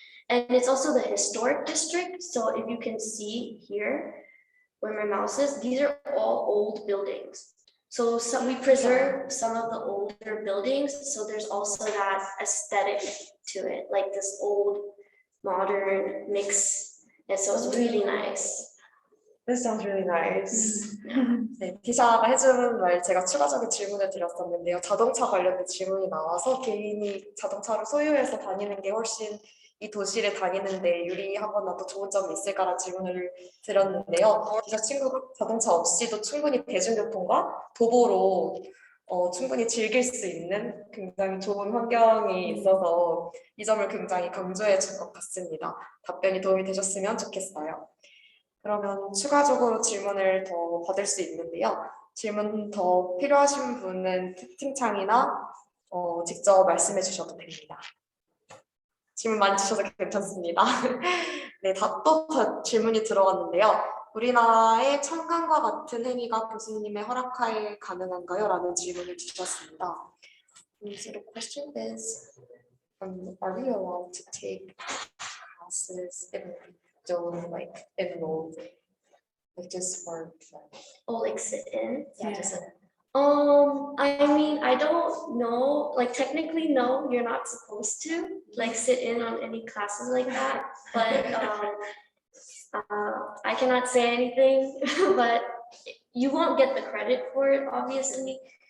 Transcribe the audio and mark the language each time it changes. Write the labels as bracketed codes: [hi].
[en] And it's also the historic district. So if you can see here where my mouse is, these are all old buildings. So we preserve some of the older buildings. So there's also that aesthetic to it, like this old modern mix. And so it's really nice. This sounds really nice. [ko] 네, 디샤가 해주는 말 제가 추가적인 질문을 드렸었는데요. 자동차 관련된 질문이 나와서 개인이 자동차를 소유해서 다니는 게 훨씬 이 도시를 다니는데 유리하거나 또 좋은 점이 있을까라는 질문을 드렸는데요. 디샤 친구가 자동차 없이도 충분히 대중교통과 도보로 충분히 즐길 수 있는 굉장히 좋은 환경이 있어서 이 점을 굉장히 강조해 줄 것 같습니다. 답변이 도움이 되셨으면 좋겠어요. 그러면 추가적으로 질문을 더 받을 수 있는데요. 질문 더 필요하신 분은 채팅창이나 직접 말씀해 주셔도 됩니다. 질문 많이 주셔서 괜찮습니다. 네, 또 질문이 들어왔는데요. 우리나라의 청강과 같은 행위가 교수님의 허락하에 가능한가요? 라는 질문을 주셨습니다. [en] So the question is, are we allowed to take classes if we don't like enroll, like just for Oh, like sit in. yeah, just I mean, I don't know, like technically, no, you're not supposed to like sit in on any classes like that, but I cannot say anything, but you won't get the credit for it, obviously.